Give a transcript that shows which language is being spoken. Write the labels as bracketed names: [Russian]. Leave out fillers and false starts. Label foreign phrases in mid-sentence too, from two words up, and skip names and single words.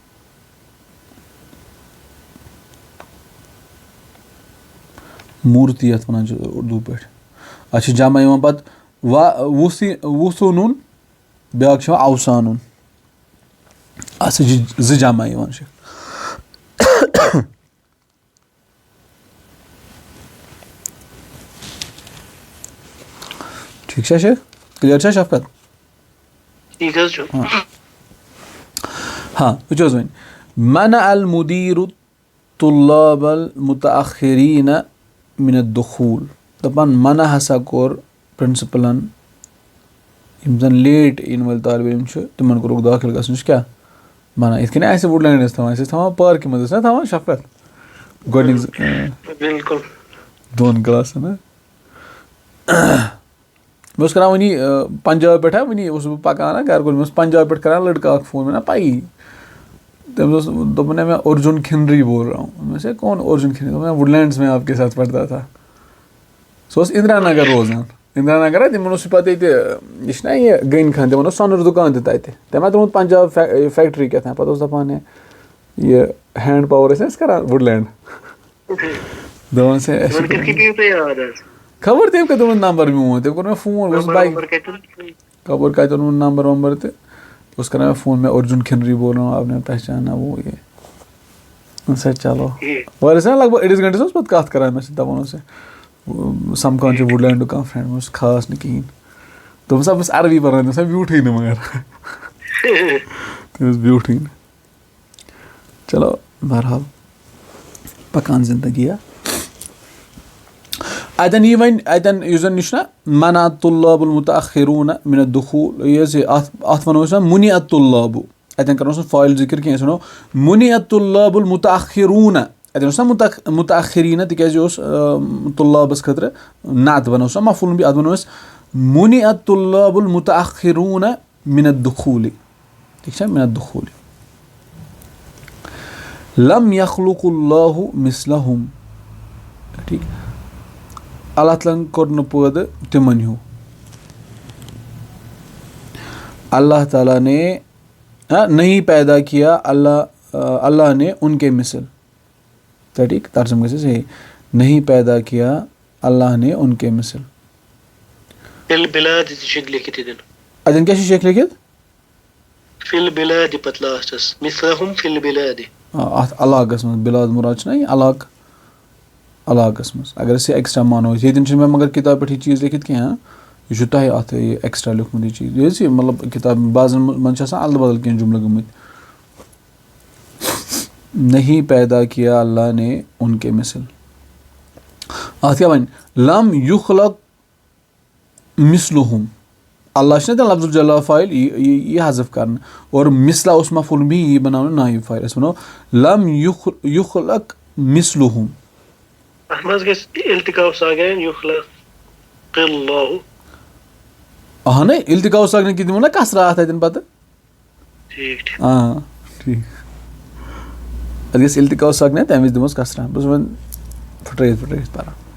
[Kashmiri] موٗرتی یَتھ وَنان چھِ اُردو پٲٹھۍ اَتھ چھِ جمع یِوان پَتہٕ وُسُنُن بیٛاکھ چھِ یِوان اوسانُن اَتھ سۭتۍ چھِ 2 جمع یِوان چھِ ٹھیٖک چھا کٕلیَر چھا شفقت ٹھیٖک حظ چھُ ہاں وٕچھو حظ وۄنۍ [Arabic] منع المدیٖرُ طلاب المتأخریٖن من الدخوٗل [Kashmiri] دَپان منع ہسا کوٚر پرنسپلن یِم زن لیٹ یِنہٕ وٲلۍ طالبہِ علم چھِ تِمن کوٚرُکھ دٲخِل گژھنٕچ کیٛاہ منع یِتھ کٔنۍ اَسہِ وُڈ لینڈ ٲسۍ تھاوان أسۍ ٲسۍ تھاوان پارکہِ منٛز ٲسۍ نا تھاوان شفقت گۄڈٕنِکۍ بِلکُل 2 کلاسن مےٚ اوس کران وٕنی پنجاب پٮ۪ٹھ وٕنی اوسُس بہٕ پکان گرٕ کُن مےٚ اوس پنجاب پٮ۪ٹھ کران لڑکہٕ اکھ فون مےٚ نا پَیی تٔمِس اوس دوٚپُن ہے [Urdu] میں ارجُن کھنڈری بول رہا ہوں میں سے کون ارجُن کھنڈری میں وُڈ لینڈس میں آپ کے ساتھ پڑھتا تھا [Kashmiri] سُہ اوس اندرا نگر روزان اندرا نگر تِمن اوس پَتہٕ ییٚتہِ یہِ چھُنہ یہِ گٔنۍ خان تِمن اوس سۄنُر دُکان تہِ تَتہِ تٔمۍ ہا ترٛوومُت پنجاب فیکٹری کیٛاہ تام پَتہٕ اوس دَپان ہے یہِ [English] hand power [Kashmiri] ٲسۍ نہ أسۍ کران وُڈ لینڈ دَپان خبر تٔمۍ کَتہِ اوٚنُن نمبر میون تٔمۍ کوٚر مےٚ فون بہٕ اوسُس بایک خبر کَتہِ اوٚنُن نمبر ومبر تہٕ اوس کران مےٚ فون [Urdu] میں ارجُن کھنڈری بول رہا ہوں آپ نے پہچانا [Kashmiri] وہ یہ سا چلو واریاہس نا لگ بگ 1 گنٹس اوس پَتہٕ کَتھ کران مےٚ سۭتۍ دَپان اوس سَمکھان چھُ وُڈ لینڈُک کانٛہہ فرٛٮ۪نٛڈ مےٚ اوس خاص نہٕ کِہیٖنۍ دوٚپُن سا بہٕ چھُس عربی پَران تٔمۍ سا بیوٗٹھٕے نہٕ مگر تٔمِس بیوٗٹھٕے نہٕ چلو بہرحال پَکان زندگی اَتٮ۪ن یی وۄنۍ اَتٮ۪ن یُس زَن یہِ چھُنہ [Arabic] منع طلاب المتأخرون من الدخوٗل [Kashmiri] یہِ حظ یہِ اَتھ وَنو أسۍ [Arabic] منع الطلاب [Kashmiri] اَتٮ۪ن کَرو نہٕ فاعل ذِکر کینٛہہ أسۍ وَنو [Arabic] منع الطلاب المتأخرون [Kashmiri] اَتٮ۪ن اوس نا متأخریٖن تِکیازِ یہِ اوس طلابَس خٲطرٕ نعت بَنو سا مفعوٗل بِہِتھ اَتھ وَنو أسۍ [Arabic] منع الطلاب المتأخرون من الدخوٗل [Kashmiri] ٹھیٖک چھا [Arabic] من الدخوٗل لم يخلق الله مثلهم [Kashmiri] ٹھیٖک اللہ تعالیٰ کوٚر نہٕ پٲدٕ تِمن ہیوٗ [Urdu] اللہ تعالیٰ نے نہیں پیدا کیا اللہ نے ان کے مثل ٹھیک [Kashmiri] ترجمہ گژھِ [Urdu] صحیح نہیں پیدا کیا اللہ نے ان کے مثل [Kashmiri] اَتٮ۪ن کیٛاہ چھُ شیخ لیکھِتھ اَتھ علاقس منٛز بِلاد مُراد چھُنہ یہِ علاقس منٛز اگر أسۍ یہِ ایٚکٕسٹرا مانو أسۍ ییٚتٮ۪ن چھُنہٕ مےٚ مگر کِتابہِ پٮ۪ٹھ یہِ چیٖز لیکھِتھ کینٛہہ یہِ چھُ تۄہہِ اَتھ یہِ ایٚکٕسٹرا لیوٗکھمُت یہِ چیٖز یہِ حظ یہِ مطلب کِتاب بعضن منٛز چھِ آسان اَدلہٕ بدل کینٛہہ جُملہٕ گٔمٕتۍ [Urdu] نہیں پیدا کیا اللہ نے ان کے مثل [Kashmiri] اَتھ کیٛاہ وَنہِ [Arabic] لم یُخلق [Kashmiri] مثلہم اللہ چھُنہ تَمہِ [Arabic] لفظ الجلالہ [Kashmiri] فاعل یہِ حذف کرنہٕ اور مثلا اوس مفعوٗل بِہِتھ یی بناونہٕ نایب فاعل أسۍ وَنو [Arabic] لم یُخلق مثلہم [Kashmiri] اہن [Arabic] التقاء ساکنین [Kashmiri] کہِ دِمو نا کسرا اَتھ اَتٮ۪ن پتہٕ ٹھیٖک اَتھ گژھِ [Arabic] التقاء ساکنین [Kashmiri] تَمہِ وِزِ دِموس کسرا بہٕ چھُس وۄنۍ پھٕٹرٲیِتھ پران